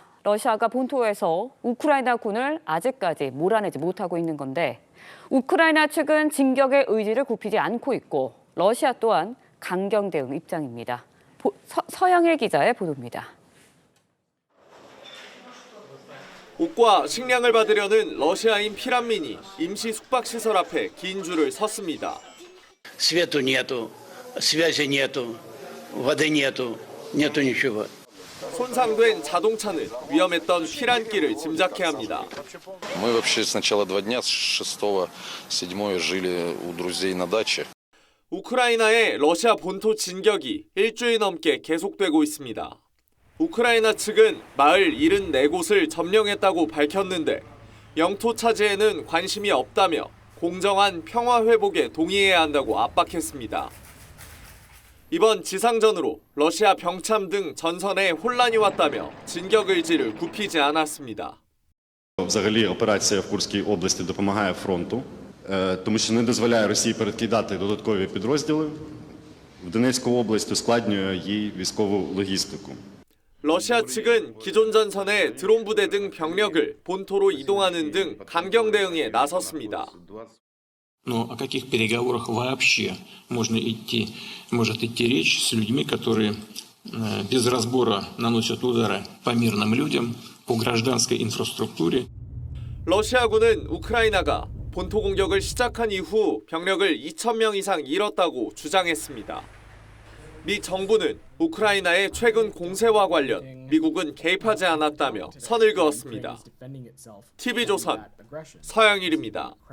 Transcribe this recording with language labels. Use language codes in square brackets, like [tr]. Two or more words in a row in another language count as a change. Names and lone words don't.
[ko] 러시아가 본토에서 우크라이나 군을 아직까지 몰아내지 못하고 있는 건데 우크라이나 측은 진격의 의지를 굽히지 않고 있고 러시아 또한 강경 대응 입장입니다. 서영일 기자의 보도입니다. 옷과 식량을 받으려는 러시아인 피란민이 임시 숙박시설 앞에 긴 줄을 섰습니다. [ru] Свету нету, связи нету, воды нету, нету ничего. [ko] 손상된 자동차는 위험했던 피란길을 짐작케 합니다. [ru] Мы вообще сначала 2 дня, с 6-го, 7-го жили у друзей на даче. [ko] 우크라이나의 러시아 본토 진격이 일주일 넘게 계속되고 있습니다. 우크라이나 측은 마을 74곳을 점령했다고 밝혔는데 영토 차지에는 관심이 없다며 공정한 평화 회복에 동의해야 한다고 압박했습니다. 이번 지상전으로 러시아 병참 등 전선에 혼란이 왔다며 진격 의지를 굽히지 않았습니다. [uk] Взагалі операція в Курській області допомагає фронту, тому що не дозволяє Росії перекидати додаткові підрозділи. В Донецьку область ускладнює їй військову логістику. [ko] 러시아 측은 기존 전선에 드론 부대 등 병력을 본토로 이동하는 등 강경 대응에 나섰습니다. [ru] Но о каких переговорах вообще может идти речь с людьми, которые без разбора наносят удары по мирным людям, по гражданской инфраструктуре? [ko] 러시아군은 우크라이나가 본토 공격을 시작한 이후 병력을 2,000명 이상 잃었다고 주장했습니다. 미 정부는 우크라이나의 최근 공세와 관련 미국은 개입하지 않았다며 선을 그었습니다. TV조선 서영일입니다.